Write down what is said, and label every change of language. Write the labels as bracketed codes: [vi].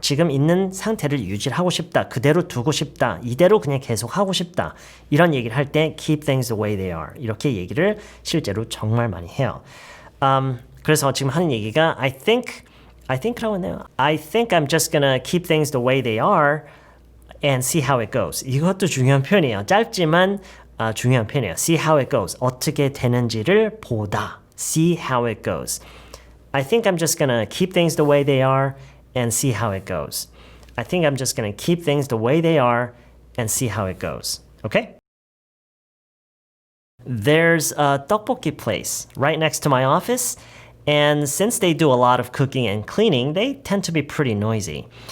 [ko] 지금 있는 상태를 유지를 하고 싶다. 그대로 두고 싶다. 이대로 그냥 계속 하고 싶다. 이런 얘기를 할 때 keep things the way they are. 이렇게 얘기를 실제로 정말 많이 해요. 그래서 지금 하는 얘기가 I think라고 했네요. [en] I think I'm just gonna keep things the way they are and see how it goes. [ko] 이것도 중요한 표현이에요. 짧지만 중요한 표현이에요. [en] See how it goes. [ko] 어떻게 되는지를 보다. [en] See how it goes. I think I'm just gonna keep things the way they are and see how it goes. I think I'm just gonna keep things the way they are and see how it goes. Okay? There's a tteokbokki place right next to my office, and since they do a lot of cooking and cleaning, they tend to be pretty noisy.